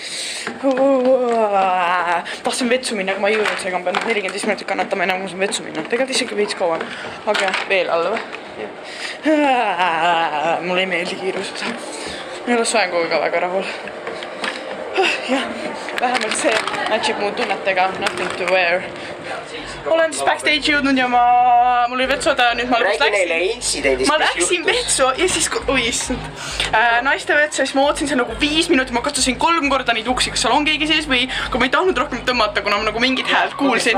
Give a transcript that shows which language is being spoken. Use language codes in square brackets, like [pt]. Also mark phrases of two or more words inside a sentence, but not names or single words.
[et] Tahtsin vetsu minna, aga ma ei jõudnud, seega ma pean 45 minutit kannatama enam, kui ma vetsu minna. Tegelikult isegi veits kauem, aga veel alla või? Mulle ei meeldi kiirused. Ma ei ole soenguga väga rahul. Jah, vähemalt see matchib mu tunnetega, [en] nothing to wear. [et] Olen siis backstage jõudnud ja mul oli vetsuda ja nüüd ma läksin vetsu ja siis, naiste vetsu ja siis ma ootasin seal nagu 5 minutit, ma katsusin 3 korda neid uksi, kas seal on keegi sees või kui ma ei tahtnud rohkem tõmmata, kuna ma nagu mingit häält kuulsin.